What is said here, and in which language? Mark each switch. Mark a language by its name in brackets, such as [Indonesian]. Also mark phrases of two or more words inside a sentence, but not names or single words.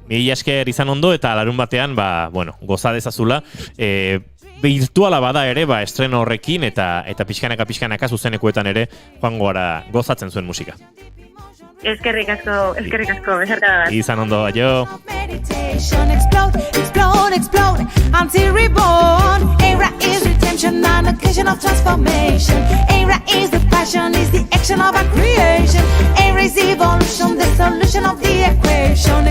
[Basque] Mila esker izan ondo, eta larun batean, goza dezazula, virtuala bada ere, estreno horrekin eta pixkanaka zuzenekoetan ere joango gara gozatzen zuen musika. Eskerrik asko, besarkada bat. Izan ondo, aio. [English] Explode, until reborn. Eira is redemption, an occasion of transformation. Eira is the passion, is the action of our creation. Eira is evolution, the solution of the equation.